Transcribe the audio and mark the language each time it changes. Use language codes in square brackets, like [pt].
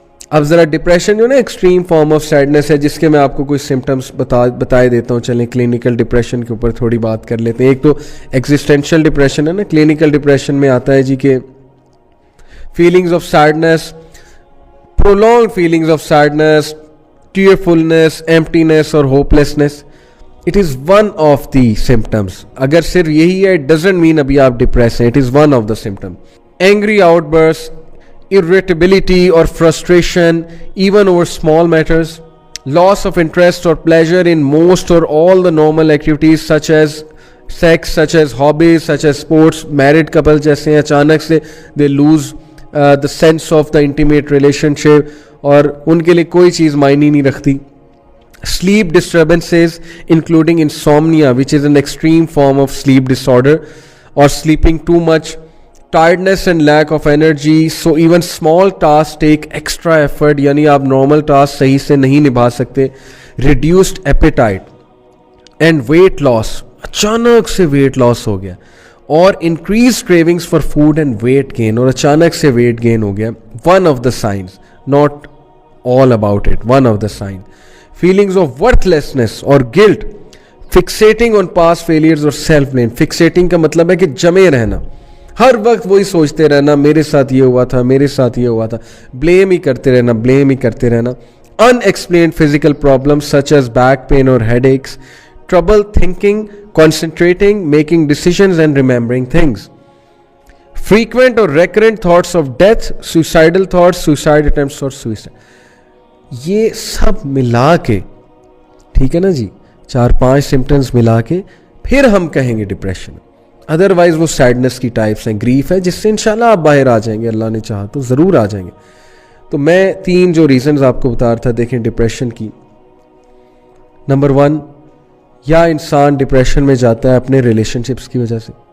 [ur] اب ذرا ڈپریشن جو نا ایکسٹریم فارم آف سیڈنس ہے, جس کے میں آپ کو کوئی سمٹمس بتائے دیتا ہوں. چلیں کلینکل ڈپریشن کے اوپر تھوڑی بات کر لیتے ہیں. ایک تو ایگزسٹینشیل ڈپریشن ہے نا, کلینکل ڈپریشن میں آتا ہے جی کہ feelings of sadness, [en] prolonged feelings of sadness, tearfulness, emptiness [ur] اور hopelessness. [en] It is one of the symptoms. [ur] اگر صرف یہی ہے, [en] it doesn't mean [ur] ابھی آپ ڈپریس ہیں, [en] it is one of the symptoms. Angry outbursts, irritability or frustration even over small matters, loss of interest or pleasure in most or all the normal activities such as sex, such as hobbies, such as sports. [ur] Married couple جیسے ہیں, اچانک سے [en] they lose the sense of the intimate relationship, [ur] اور ان کے لیے کوئی چیز معنی نہیں رکھتی. [en] Sleep disturbances including insomnia, which is an extreme form of sleep disorder, or sleeping too much, tiredness and lack of energy. So even small tasks take extra effort, [ur] یعنی آپ normal tasks صحیح سے نہیں نبھا سکتے. [en] Reduced appetite and weight loss, [ur] اچانک سے weight loss ہو گیا, [en] اور increased cravings for food and weight gain, اور [ur] اچانک سے weight gain ہو گیا. [en] One of the signs, not all about it, one of the signs. Feelings of worthlessness or guilt, fixating on past failures or self blame. [ur] Fixating کا مطلب ہے کہ جمے رہنا, ہر وقت وہی سوچتے رہنا, میرے ساتھ یہ ہوا تھا, میرے ساتھ یہ ہوا تھا, blame ہی کرتے رہنا. [en] Unexplained physical problems such as back pain or headaches, trouble thinking, concentrating, making decisions and remembering things. Frequent or recurrent thoughts of death, suicidal thoughts, suicide attempts or suicide. [ur] یہ سب ملا کے, ٹھیک ہے نا جی, 4-5 سمٹمز ملا کے پھر ہم کہیں گے ڈپریشن. ادروائز وہ سیڈنس کی ٹائپس ہیں, گریف ہے, جس سے انشاءاللہ آپ باہر آ جائیں گے, اللہ نے چاہا تو ضرور آ جائیں گے. تو میں 3 جو ریزنز آپ کو بتا رہا تھا, دیکھیں ڈپریشن کی. نمبر 1, یا انسان ڈپریشن میں جاتا ہے اپنے ریلیشن شپس کی وجہ سے.